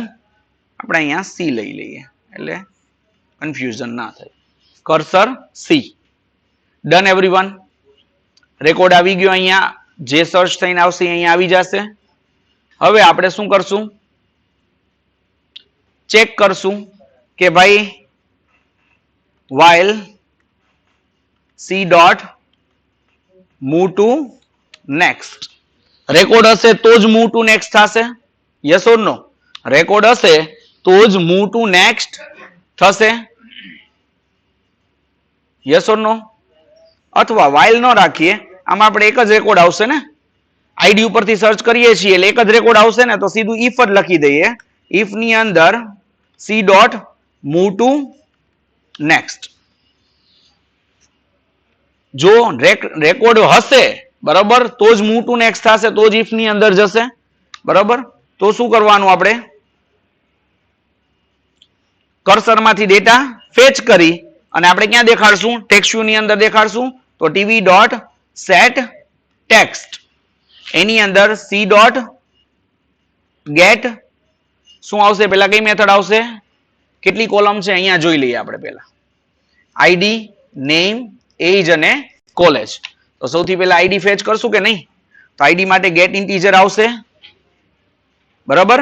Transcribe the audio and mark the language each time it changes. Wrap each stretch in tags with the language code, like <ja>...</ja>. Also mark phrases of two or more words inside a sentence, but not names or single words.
<gu>આપણે અહીંયા સી લઈ લઈએ એટલે કન્ફ્યુઝન ના થાય.</gu> <en>cursor c. done everyone.</en> <gu>રેકોર્ડ આવી ગયો અહીંયા, જે સર્ચ થઈને આવશે અહીંયા આવી જશે. હવે આપણે શું કરશું? ચેક કરશું કે ભાઈ</gu> <en>while c dot move to next,</en> <gu>રેકોર્ડ હશે તો જ</gu> <en>move to next</en> <gu>થશે.</gu> <en>yes or no?</en> <gu>રેકોર્ડ હશે તો જ</gu> <en>move to next</en> <gu>થશે.</gu> <en>yes or no?</en> <gu>અથવા while ન રાખીએ, આમાં આપણે એક જ રેકોર્ડ આવશે ને, આઈડી ઉપરથી સર્ચ કરીએ છીએ એટલે એક જ રેકોર્ડ આવશે ને, તો સીધું if જ લખી દઈએ.</gu> <en>if</en> <gu>ની અંદર</gu> <en>c dot move to next.</en> <gu>જો રેકોર્ડ હશે બરાબર તો જ</gu> <en>move to next</en> <gu>થશે, તો જ if ની અંદર જશે બરાબર. તો શું કરવાનું? આપણે કર્સર માંથી ડેટા ફેચ કરી અને આપણે ક્યાં દેખાડશું?</gu> <en>text view</en> <gu>ની અંદર દેખાડશું. તો</gu> <en>tv dot set text,</en> <gu>એની અંદર</gu> <en>c dot get</en> <gu>શું આવશે? પેલા કઈ મેથડ આવશે? કેટલી કોલમ છે અહીંયા જોઈ લઈએ આપણે પહેલા. આઈડી, નેમ, એજ અને કોલેજ. તો સૌથી પહેલા આઈડી ફેચ કરશું કે નહીં? તો આઈડી માટે</gu> <en>get integer</en> <gu>આવશે બરાબર.</gu>